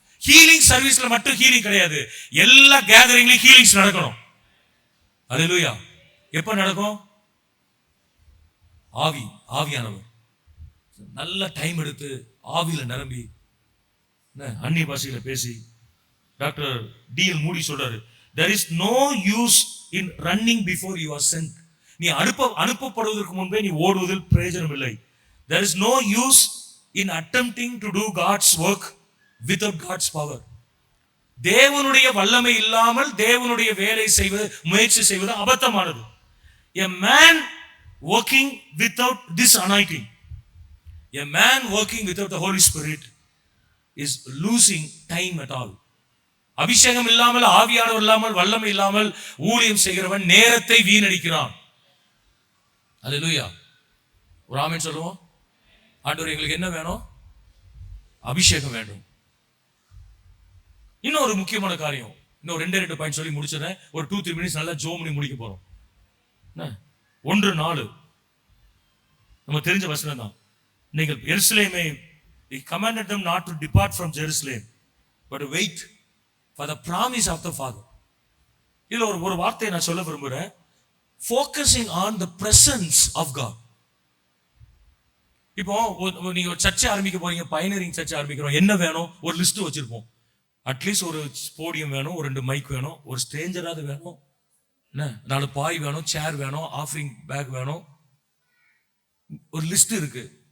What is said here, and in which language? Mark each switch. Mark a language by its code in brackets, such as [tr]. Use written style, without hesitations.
[ta] Healing சர்வீஸ்ல மட்டும் healing கிடையாது, எல்லா கேதரிங்லயும் ஹீலிங்ஸ் நடக்கணும். அல்லேலூயா. எப்ப நடக்கும்? ஆவியானவர் நல்ல டைம் எடுத்து ஆவியில நிரம்பி அந்நிய பாஷையில பேசி. டாக்டர் டிஎல் மூடி சொல்றாரு, [en] there is no use in running before you are sent. [ta] நீ அனுப்பப்படுவதற்கு முன்பே நீ ஓடுவதில் பிரயோஜனம் இல்லை. [en] There is no use in attempting to do God's work without God's power. [ta] தேவனுடைய வல்லமை இல்லாமல் தேவனுடைய வேலை செய்வது, முயற்சி செய்வது அபத்தமானது. [en] A man working without this anointing, a man working without the Holy Spirit is losing time at all. [ta] அபிஷேகம் இல்லாமல், ஆவியானவர் இல்லாமல், வல்லமை இல்லாமல் ஊழியம் செய்கிறவன் நேரத்தை வீணடிக்கிறான். அல்லேலூயா. ஒரு ஆமென் சொல்லுவோம். ஆண்டவர், எங்களுக்கு என்ன வேணும்? அபிஷேகம் வேண்டும். இன்னும் ஒரு முக்கியமான காரியம், இன்னும் 2 பாயிண்ட் சொல்லி முடிச்சிடறேன். ஒரு 2-3 minutes நல்லா ஜோம் பண்ணி முடிக்க போறோம். 1:4 நம்ம தெரிஞ்ச வசனம் தான். நீங்கள் எருசலேமை, [en] he commanded them not to depart from Jerusalem but wait for the promise of the Father. [ta] இதுல ஒரு வார்த்தையை நான் சொல்ல விரும்புறேன், [en] focusing on the presence of God. [ta] இப்போ நீங்க ஒரு சர்ச்சை ஆரம்பிக்க போறீங்க, பயனரிங் சர்ச்சை ஆரம்பிக்கிறோம், என்ன வேணும்? ஒரு லிஸ்ட் வச்சிருப்போம். அட்லீஸ்ட் ஒரு போடியம் வேணும், ஒரு 2 மைக் வேணும், ஒரு ஸ்ட்ரேஞ்சராவது வேணும், என்ன 4 பாய் வேணும், சேர் வேணும், ஆஃபரிங் பேக் வேணும். ஒரு லிஸ்ட் இருக்கு.